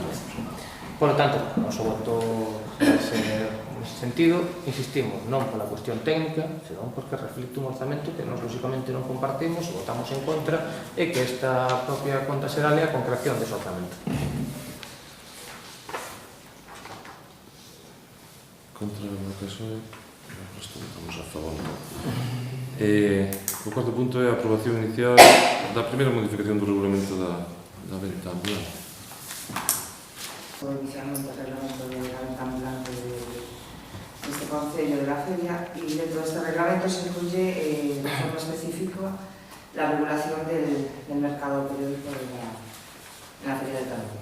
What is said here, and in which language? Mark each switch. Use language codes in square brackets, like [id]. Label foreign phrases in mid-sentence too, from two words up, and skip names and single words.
[es] Por lo tanto, [gl] o noso voto nese sentido, insistimos, non pola cuestión técnica, senón porque reflicte un orzamento que nós, lógicamente, non compartimos, votamos en contra, e que esta propia conta será a concreción dese orzamento. Contra o PSOE, nós votamos a favor. O cuarto punto é a aprobación inicial da primeira modificación do regulamento da venta ambulante. [es] Inicialmente el reglamento de la venta ambulante de este Concello de la Feria, y dentro de este reglamento se incluye de forma específica la regulación del mercado periódico en la Feria de Tandía.